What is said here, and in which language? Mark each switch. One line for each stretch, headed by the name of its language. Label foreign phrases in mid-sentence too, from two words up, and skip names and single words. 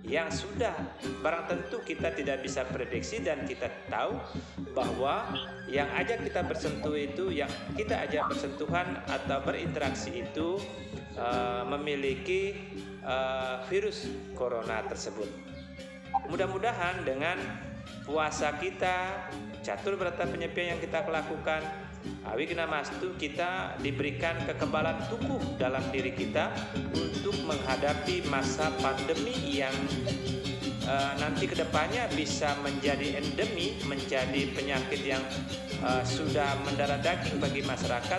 Indonesian: yang sudah barang tentu kita tidak bisa prediksi, dan kita tahu bahwa yang ajak kita bersentuh itu, yang kita ajak bersentuhan atau berinteraksi itu memiliki virus corona tersebut. Mudah-mudahan dengan puasa kita, catur berata penyepian yang kita lakukan,
Sanskrit: Awigna Mastu,
Indonesian: kita diberikan kekebalan tubuh dalam diri kita untuk menghadapi masa pandemi yang nanti kedepannya bisa menjadi endemi, menjadi penyakit yang sudah mendarah daging bagi masyarakat.